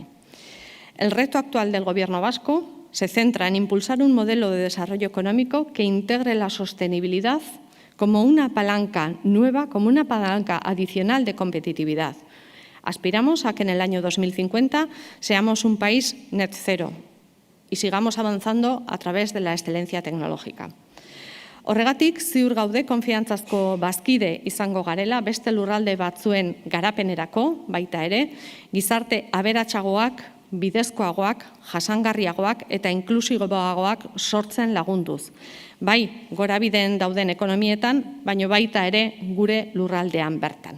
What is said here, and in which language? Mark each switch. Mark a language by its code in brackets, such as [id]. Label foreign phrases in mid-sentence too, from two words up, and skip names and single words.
[es] El reto actual del Gobierno vasco se centra en impulsar un modelo de desarrollo económico que integre la sostenibilidad como una palanca nueva, como una palanca adicional de competitividad. Aspiramos a que en el año 2050 seamos un país net cero y sigamos avanzando a través de la excelencia tecnológica. [eu] Horregatik, ziur gaude konfiantzazko bazkide izango garela beste lurralde batzuen garapenerako, baita ere, gizarte aberatsagoak, bidezkoagoak, jasangarriagoak eta inklusiboagoak sortzen lagunduz. Bai, gorabideen dauden ekonomietan, baino baita ere gure lurraldean bertan.